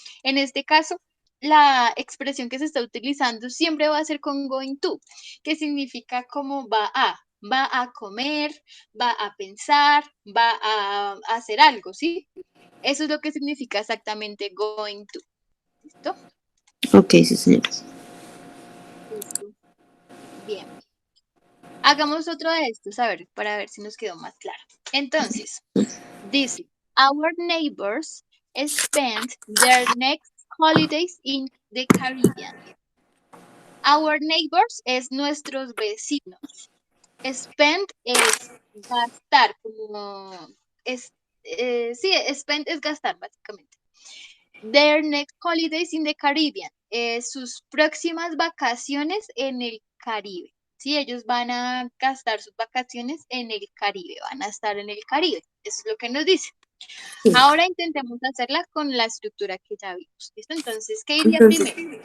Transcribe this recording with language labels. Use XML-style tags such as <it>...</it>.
<es>En este caso, la expresión que se está utilizando siempre va a ser con going to, que significa como va a comer, va a pensar, va a hacer algo, ¿sí? Eso es lo que significa exactamente going to. ¿Listo? Ok, sí, señora. Listo. Bien. Hagamos otro de estos, a ver, para ver si nos quedó más claro. Entonces, dice,</es> <en>our neighbors spend their next holidays in the Caribbean. Our neighbors</en> <es>es nuestros vecinos. Spend es gastar, como es, sí, spend es gastar, básicamente.</es> <en>Their next holidays in the Caribbean.</en> <es>Sus próximas vacaciones en el Caribe. Sí, ellos van a gastar sus vacaciones en el Caribe, van a estar en el Caribe. Eso es lo que nos dice. Sí. Ahora intentemos hacerla con la estructura que ya vimos. ¿Listo? Entonces, ¿qué iría Entonces, primero?</es>